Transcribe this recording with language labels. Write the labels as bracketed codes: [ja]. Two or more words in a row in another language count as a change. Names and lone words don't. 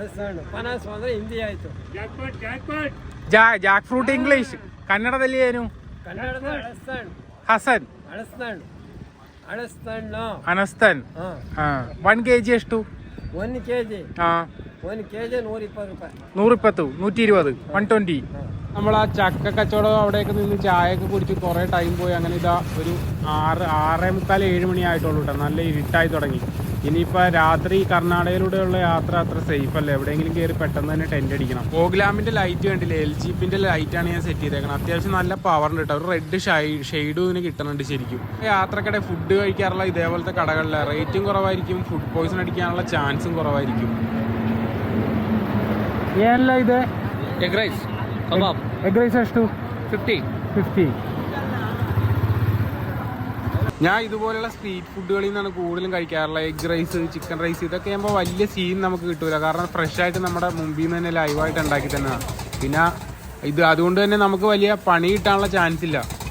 [en] jack fruit English. [kn] ಕನ್ನಡದಲ್ಲಿ ಏನು? ಹಸನ್ ಅನಸ್ತನ್ 1 kg ಎಷ್ಟು 1 kg 120 [ml] 120 120 നമ്മൾ ആ ചക്ക കച്ചവടം അവിടെയൊക്കെ നിന്ന് ചായയൊക്കെ കുടിച്ച് കുറേ ടൈം പോയി. അങ്ങനെ ഇതാ ഒരു 6:45 7 മണി ആയിട്ടുള്ളൂ കേട്ടോ. നല്ല ഇരുട്ടായി തുടങ്ങി. ഇനിയിപ്പോൾ രാത്രി കർണാടകയിലൂടെയുള്ള യാത്ര അത്ര സേഫ് അല്ല. എവിടെയെങ്കിലും കയറി പെട്ടെന്ന് തന്നെ ടെൻ്റ് അടിക്കണം. ഓഗ്ലാമിൻ്റെ ലൈറ്റ് കണ്ടില്ലേ, LGPൻ്റെ ലൈറ്റാണ് ഞാൻ സെറ്റ് ചെയ്തേക്കണം. അത്യാവശ്യം നല്ല പവറുണ്ട് കേട്ടോ. ഒരു [en] red shade [ml] ഇതിന് കിട്ടുന്നുണ്ട് ശരിക്കും. യാത്രക്കിടെ ഫുഡ് കഴിക്കാറുള്ള ഇതേപോലത്തെ കടകളിൽ റേറ്റും കുറവായിരിക്കും, [en] food poison [ml] അടിക്കാനുള്ള ചാൻസും കുറവായിരിക്കും. [kn] ಏನಲ್ಲ ಇದೆ [en] egg rice kebab egg rice [kn] ಎಷ್ಟು 50. [ml] ഞാൻ ഇതുപോലെയുള്ള [en] street foods [ml] നിന്നാണ് കൂടുതലും കഴിക്കാറുള്ളത്. [en] egg rice, chicken rice, [ml] ഇതൊക്കെ ആകുമ്പോൾ വലിയ സീൻ നമുക്ക് കിട്ടൂല. കാരണം ഫ്രഷ് ആയിട്ട് നമ്മുടെ മുമ്പിൽ നിന്ന് തന്നെ ലൈവായിട്ട് ഉണ്ടാക്കി തന്നെയാണ്. പിന്നെ ഇത് അതുകൊണ്ട് തന്നെ നമുക്ക് വലിയ പണി കിട്ടാനുള്ള ചാൻസ് ഇല്ല.